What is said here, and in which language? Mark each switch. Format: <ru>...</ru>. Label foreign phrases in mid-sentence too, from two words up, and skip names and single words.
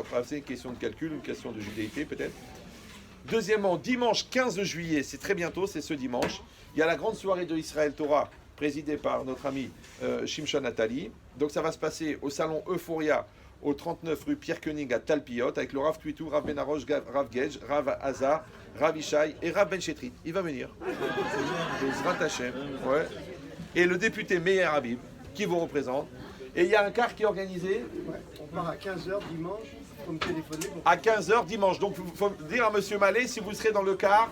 <fr>C'est une question de calcul, une question de judéité peut-être. Deuxièmement, dimanche 15 juillet, c'est très bientôt, c'est ce dimanche, il y a la grande soirée de Israël Torah, présidée par notre ami Shimshon Nathalie. Donc ça va se passer au salon Euphoria, au 39 rue Pierre Koenig à Talpiot, avec le Rav Twitou, Rav Benarosh, Rav Gedge, Rav Hazar, Rav Ishaï et Rav Ben Chetrit. Il va venir.</fr> <he>בעזרת השם, ouais.</he> <fr>Et le député Meir Habib, qui vous représente. Et il y a un car qui est organisé. Ouais, on part à 15h dimanche, pour me téléphoner. À 15h dimanche. Donc il faut dire à Monsieur Mallet si vous serez dans le car.</fr>